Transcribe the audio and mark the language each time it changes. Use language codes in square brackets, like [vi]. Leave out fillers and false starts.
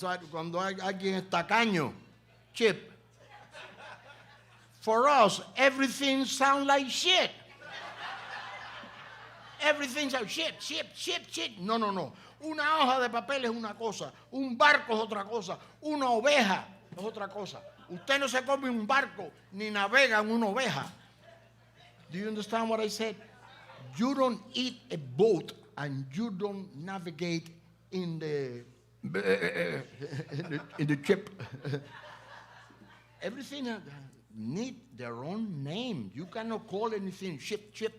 [es] Cuando alguien es tacaño, chip. [en] For us, everything sounds like shit. Everything's like shit. No. [es] Una hoja de papel es una cosa, un barco es otra cosa, una oveja es otra cosa. Usted no se come un barco ni navega en una oveja. [en] Do you understand what I said? You don't eat a boat and you don't navigate in the ship. Everything need their own name. You cannot call anything ship.